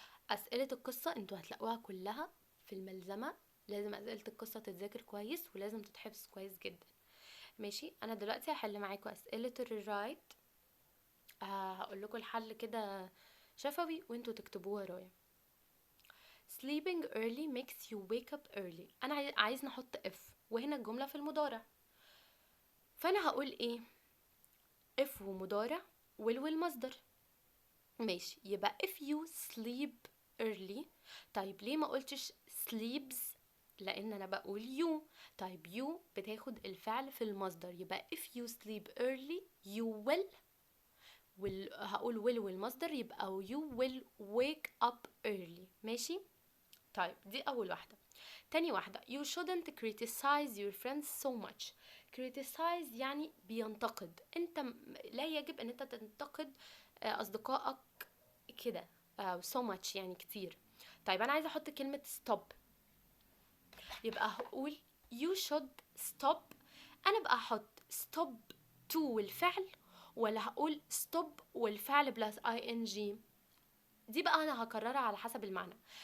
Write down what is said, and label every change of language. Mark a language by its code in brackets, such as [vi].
[ar] اسئله القصه انتوا هتلاقوها كلها في الملزمه، لازم اسئله القصه تتذاكر كويس ولازم تتحفظ كويس جدا، ماشي. انا دلوقتي هحل معاكم اسئله الرايت، هقول لكم الحل كده شفوي وانتوا تكتبوه ورايا. [en] sleeping early makes you wake up early. [ar] انا عايز نحط if، وهنا الجمله في المضارع، فانا هقول ايه؟ if ومضارع والمصدر، ماشي. [en] يبقى if you sleep early. [ar] طيب ليه ما قلتش sleeps؟ لان انا بقول you. [en] طيب you [ar] بتاخد الفعل في المصدر، [en] يبقى if you sleep early you will، هقول will والمصدر، يبقى you will wake up early، ماشي. [ar] طيب دي اول واحده. [en] تاني واحده you shouldn't criticize your friends so much. [ar] criticize يعني بينتقد، انت لا يجب ان انت تنتقد اصدقائك كده، [en] so much [ar] يعني كتير. طيب انا عايزه احط كلمه stop، يبقى هقول [en] you should stop. [ar] انا بقى احط stop to والفعل، ولا هقول stop والفعل بلس ing؟ دي بقى انا هكررها على حسب المعنى.